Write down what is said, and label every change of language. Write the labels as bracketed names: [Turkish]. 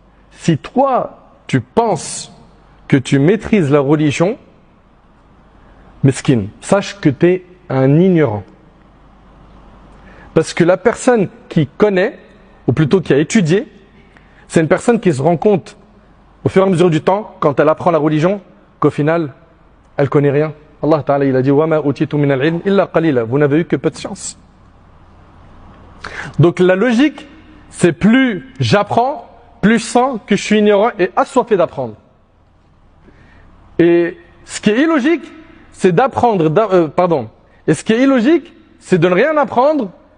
[French] Si toi, tu penses que tu maîtrises la religion, mesquine, sache que tu es un ignorant. Parce que la personne qui connaît, ou plutôt qui a étudié, c'est une personne qui se rend compte, au fur et à mesure du temps, quand elle apprend la religion, qu'au final, elle connaît rien. Allah Ta'ala, il a dit [Arabic] وَمَا أُوتِيتُ مِنَ الْعِلْمِ إِلَّا قَلِيلًا. [French] Vous n'avez eu que peu de science. Donc la logique, c'est plus j'apprends, plus je sens que je suis ignorant et assoiffé d'apprendre. Et ce qui est illogique, c'est d'apprendre, Et ce qui est illogique, c'est de ne rien apprendre.